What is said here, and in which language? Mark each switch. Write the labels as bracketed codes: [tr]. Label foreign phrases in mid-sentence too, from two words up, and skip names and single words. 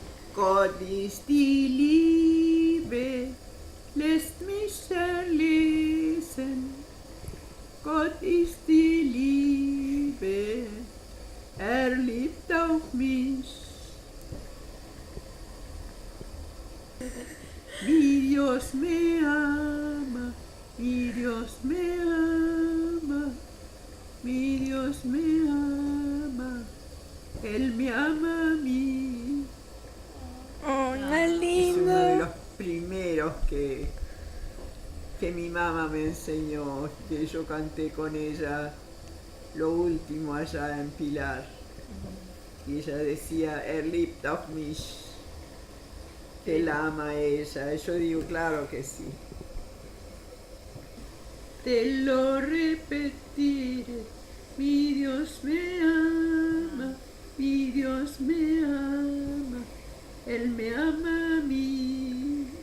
[de] Gott ist die Liebe, lässt mich erlesen. Gott ist die Liebe, liebt auch mich. [es] Mi Dios me ama, mi Dios me ama, mi Dios me ama, Él me ama a mí. ¡Oh, qué Es uno de lindo! los primeros que mi mamá me enseñó, que yo canté con ella lo último allá en Pilar. Y ella decía, [de] liebt auch mich, [es] que la ama a ella. Y yo digo, claro que sí. Te lo repetiré, mi Dios me ama, mi Dios me ama, Él me ama a mí.